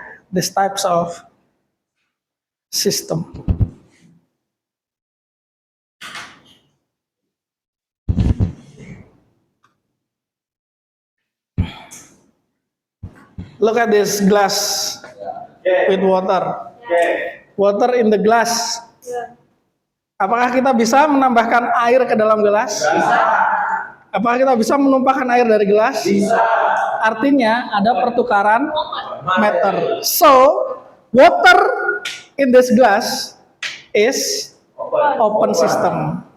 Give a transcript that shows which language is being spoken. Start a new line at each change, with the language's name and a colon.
English: These types of system. Look at this glass with water. Water in the glass.
Indonesian: Apakah kita bisa menambahkan air ke dalam gelas? Bisa. Apakah kita bisa menumpahkan air dari gelas? Bisa. Artinya ada pertukaran matter.
English: So, water in this glass is open system.